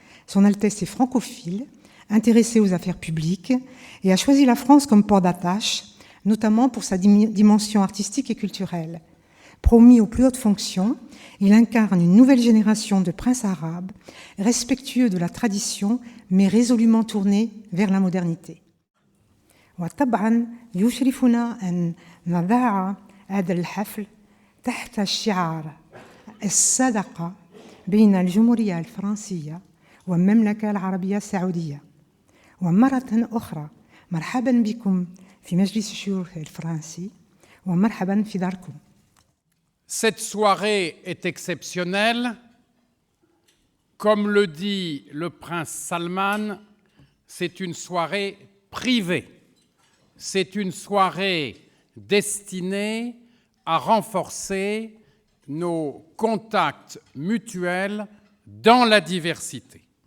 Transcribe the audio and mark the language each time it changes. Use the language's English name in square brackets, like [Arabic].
[French] Son Altesse est francophile, intéressé aux affaires publiques et a choisi la France comme port d'attache, notamment pour sa dimension artistique et culturelle. Promis aux plus hautes fonctions, il incarne une nouvelle génération de princes arabes, respectueux de la tradition, mais résolument tournés vers la modernité. [Arabic] وطبعا يشرفنا أن نضع هذا الحفل تحت شعار الصداقة بين الجمهورية الفرنسية والمملكة العربية السعودية. ومرة أخرى مرحبا بكم في مجلس الشيوخ الفرنسي ومرحبا في داركم. [French] Cette soirée est exceptionnelle. Comme le dit le prince Salman, c'est une soirée privée. C'est une soirée destinée à renforcer nos contacts mutuels dans la diversité.